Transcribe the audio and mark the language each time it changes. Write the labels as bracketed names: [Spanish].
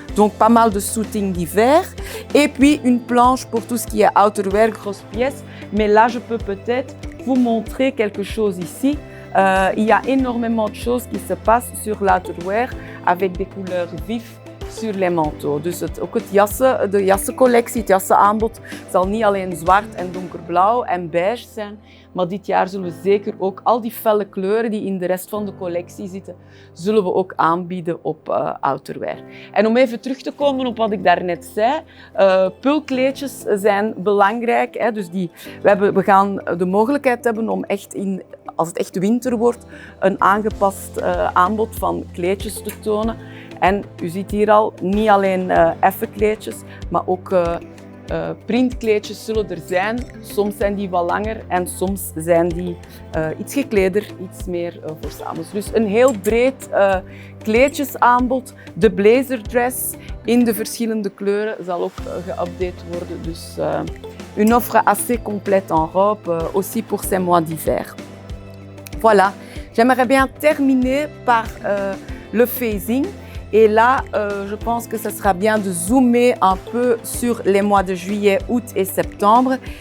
[French] Donc pas mal de suiting d'hiver. Et puis une planche pour tout ce qui est outerwear, grosses pièces. Mais là, je peux peut-être vous montrer quelque chose ici. Il y a énormément de choses qui se passent sur l'outerwear avec des couleurs vives sur les manteaux. [Dutch] Dus ook de jassencollectie, het jassenaanbod zal niet alleen zwart en donkerblauw en beige zijn. Maar dit jaar zullen we zeker ook al die felle kleuren die in de rest van de collectie zitten, zullen we ook aanbieden op outerwear. En om even terug te komen op wat ik daarnet zei, pulkleedjes zijn belangrijk. Hè? Dus we gaan de mogelijkheid hebben om echt als het echt winter wordt, een aangepast aanbod van kleedjes te tonen. En u ziet hier al, niet alleen effen kleedjes, maar ook printkleedjes zullen er zijn. Soms zijn die wat langer en soms zijn die iets gekleder, iets meer voor 's avonds. Dus een heel breed kleedjesaanbod. De blazerdress in de verschillende kleuren zal ook geüpdate worden. [French] Dus une offre assez complète en robe, aussi pour ces mois d'hiver. Voilà, j'aimerais bien terminer par le phasing. Et là, je pense que ce sera bien de zoomer un peu sur les mois de juillet, août et septembre.